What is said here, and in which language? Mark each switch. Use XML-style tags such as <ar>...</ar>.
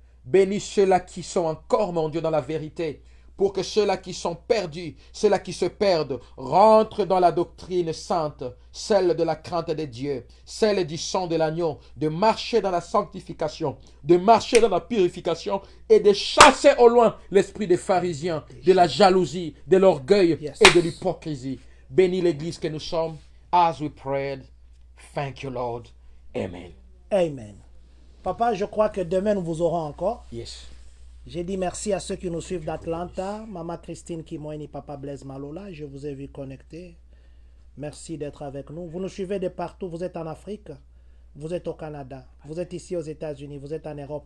<fr>Bénis ceux-là qui sont encore, mon Dieu, dans la vérité. Pour que ceux-là qui sont perdus, ceux-là qui se perdent, rentrent dans la doctrine sainte, celle de la crainte de Dieu, celle du sang de l'agneau, de marcher dans la sanctification, de marcher dans la purification et de chasser au loin l'esprit des pharisiens, de la jalousie, de l'orgueil</fr> <en>Yes.</en> <fr>et de l'hypocrisie. Bénis l'église que nous sommes.</fr> <en>As we prayed, thank you, Lord. Amen. Amen.</en> <fr>Papa, je crois que demain nous vous aurons encore.</fr> <en>Yes.</en> <fr>J'ai dit merci à ceux qui nous suivent d'Atlanta. Maman Christine Kimoini, Papa Blaise Malola, je vous ai vu connecter. Merci d'être avec nous. Vous nous suivez de partout. Vous êtes en Afrique, vous êtes au Canada, vous êtes ici aux États-Unis, vous êtes en Europe.</fr>